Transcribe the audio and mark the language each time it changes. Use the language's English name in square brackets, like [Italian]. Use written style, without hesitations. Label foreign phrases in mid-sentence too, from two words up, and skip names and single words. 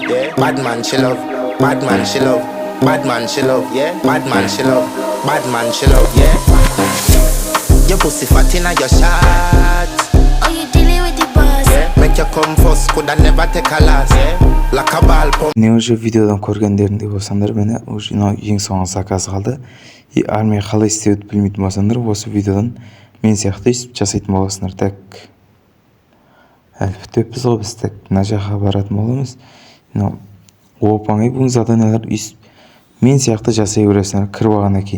[English] Bad man, she love. Bad man, she love. Bad man, she love. Bad man, she love. Bad man, she love. Your pussy fat inna your shot. Oh, you dealing with the boss? Make you come first, coulda never take a loss, yeah. Like a ball pump. [Kazakh] Міне уже видеодан көргендеріңдей болсаңдар, міне уже ең соңғы заказ қалды. Армия қалай істеуді білмейтін болсаңдар, осы видеодан мен сияқты өйстіп жасайтын боласыңдар. Так, әлбетте біз ғой, біз так мына жаққа баратын боламыз. Оп-оңай бұл заданиялар өйстіп мен сияқты жасай бересіңдер кіріп алғаннан кейін.